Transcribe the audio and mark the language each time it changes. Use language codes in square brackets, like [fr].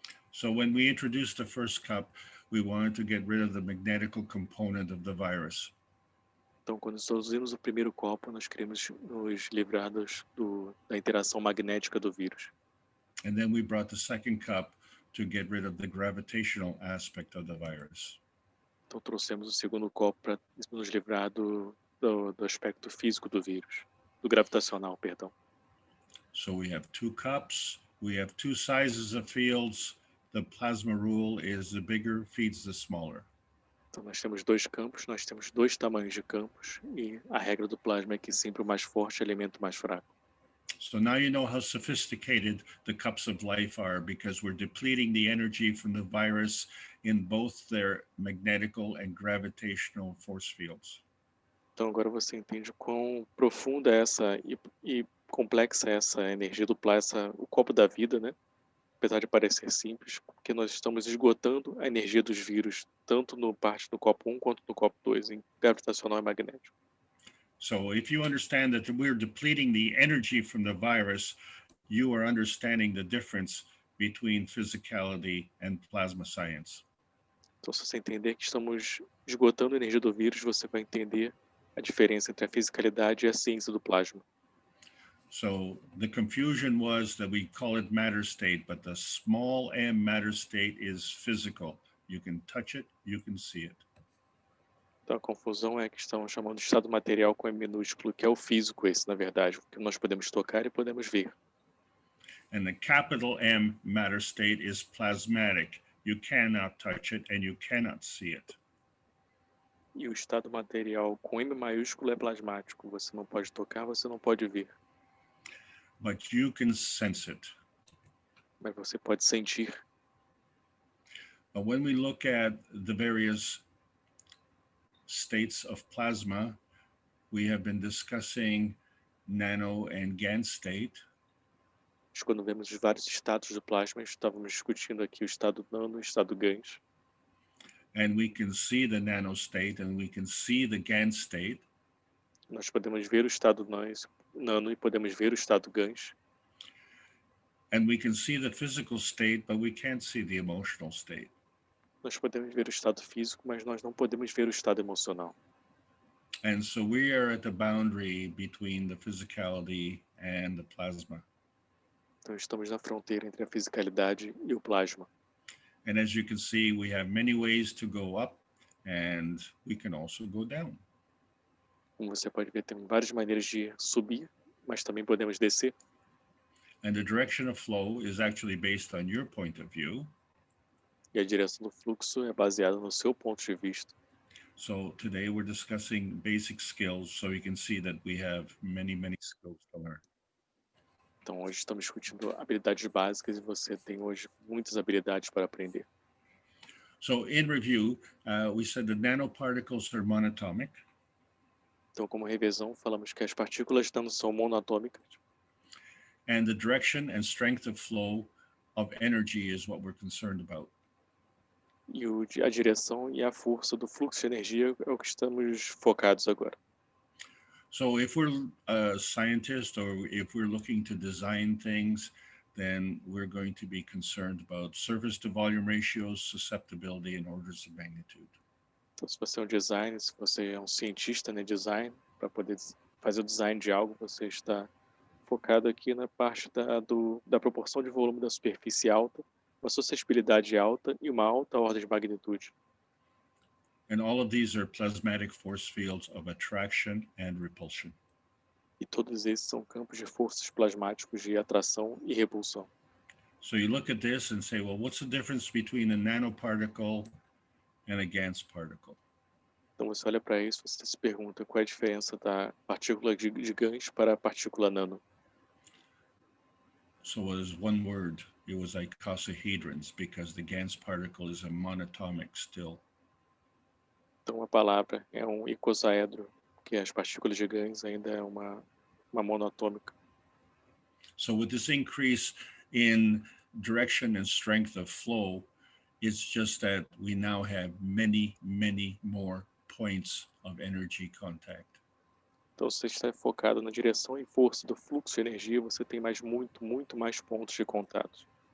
[en] So when we introduced the first cup, we wanted to get rid of the magnetical component of the virus. [pt] Então, quando introduzimos o primeiro copo, nós queremos nos livrar da interação magnética do vírus. [en] And then we brought the second cup to get rid of the gravitational aspect of the virus. [pt] Então, trouxemos o segundo copo para nos livrar do aspecto físico do vírus, do gravitacional, perdão. [en] So we have two cups, we have two sizes of fields. The plasma rule is the bigger feeds the smaller. [pt] Então, nós temos 2 campos, nós temos 2 tamanhos de campos, e a regra do plasma é que sempre o mais forte alimenta o mais fraco. [en] So now you know how sophisticated the cups of life are, because we're depleting the energy from the virus in both their magnetical and gravitational force fields. [pt] Então agora você entende quão profunda e complexa é essa energia do plasma, o copo da vida, né? Apesar de parecer simples, porque nós estamos esgotando a energia dos vírus, tanto no parte do copo 1 quanto no copo 2, em gravitacional e magnético. [en] So if you understand that we're depleting the energy from the virus, you are understanding the difference between physicality and plasma science. [pt] Então, se você entender que estamos esgotando a energia do vírus, você vai entender a diferença entre a fisicalidade e a ciência do plasma. [en] So the confusion was that we call it matter state, but the small m matter state is physical. You can touch it, you can see it. [pt] Então a confusão é que estamos chamando de estado material com M minúsculo, que é o físico esse, na verdade, que nós podemos tocar e podemos ver. [en] And the capital M matter state is plasmatic. You cannot touch it and you cannot see it. [pt] E o estado material com M maiúsculo é plasmático. Você não pode tocar, você não pode ver. [en] But you can sense it. [pt] Mas você pode sentir. [en] But when we look at the various states of plasma, we have been discussing nano and Gans state. [pt] Mas quando vemos os vários estados do plasma, estávamos discutindo aqui o estado nano e o estado Gans. [en] And we can see the nanostate and we can see the Gans state. [pt] Nós podemos ver o estado nano e podemos ver o estado Gans. [en] And we can see the physical state, but we can't see the emotional state. [pt] Nós podemos ver o estado físico, mas nós não podemos ver o estado emocional. [en] And so we are at the boundary between the physicality and the plasma. [pt] Então estamos na fronteira entre a fisicalidade e o plasma. [en] And as you can see, we have many ways to go up and we can also go down. [pt] Como você pode ver, tem várias maneiras de subir, mas também podemos descer. [en] And the direction of flow is actually based on your point of view. [pt] E a direção do fluxo é baseada no seu ponto de vista. [en] So today we're discussing basic skills so you can see that we have many skills to learn. [pt] Então hoje estamos discutindo habilidades básicas e você tem hoje muitas habilidades para aprender. [en] So in review, we said the nanoparticles are monatomic. [pt] Então, como revisão, falamos que as partículas nano são monatômicas. [en] And the direction and strength of flow of energy is what we're concerned about. [pt] E a direção e a força do fluxo de energia é o que estamos focados agora. [en] So if we're a scientist or if we're looking to design things, then we're going to be concerned about surface to volume ratios, susceptibility, and orders of magnitude. [pt] Então, se você é um designer, se você é um cientista, né, design, para poder fazer o design de algo, você está focado aqui na parte da proporção de volume da superfície alta, uma suscetibilidade alta e uma alta ordem de magnitude. [en] And all of these are plasmatic force fields of attraction and repulsion. [pt] E todos esses são campos de forças plasmáticos de atração e repulsão. [en] So you look at this and say, well, what's the difference between a nanoparticle and a Gans particle? [pt] Então você olha para isso, você se pergunta qual é a diferença da partícula de Gans para a partícula nano. [en] So it was one word. It was icosahedrons because the Gans particle is a monatomic still. [pt] Então a palavra é um icosaedro, que as partículas de Gans ainda é uma monatômica. [en] So with this increase in direction and strength of flow, it's just that we now have many more points of energy contact. [pt] Então, se você está focado na direção e força do fluxo de energia, você tem muito mais pontos de contato.